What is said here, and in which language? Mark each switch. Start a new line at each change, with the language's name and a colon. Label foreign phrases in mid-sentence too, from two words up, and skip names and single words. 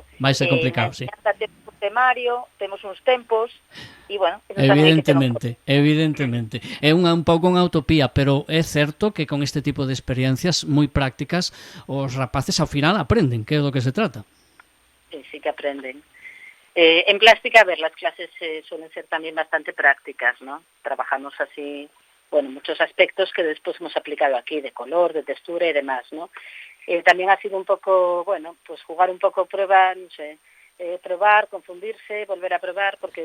Galician: vai ser complicado, sí. Temos un temario, temos uns tempos e, bueno, evidentemente. É un pouco unha utopía, pero é certo que con este tipo de experiencias moi prácticas os rapaces ao final aprenden, que é do que se trata. Sí que aprenden.
Spanish: En plástica, a ver, las clases suelen ser también bastante prácticas, ¿no? Trabajamos así... bueno, muchos aspectos que después hemos aplicado aquí, de color, de textura y demás, ¿no? También ha sido un poco, bueno, pues jugar un poco, probar, no sé, probar, confundirse, volver a probar, porque...